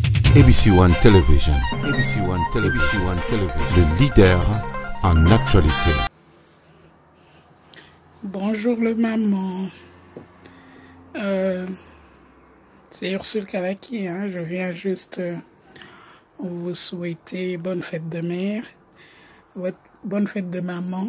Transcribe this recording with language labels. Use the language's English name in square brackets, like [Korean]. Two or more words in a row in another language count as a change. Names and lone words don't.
[French] ABC One Television. ABC One Television. ABC One Television. Le leader en actualité. Bonjour le maman. C'est Ursule Kalaki. Je viens juste vous souhaiter bonne fête de mère, bonne fête de maman.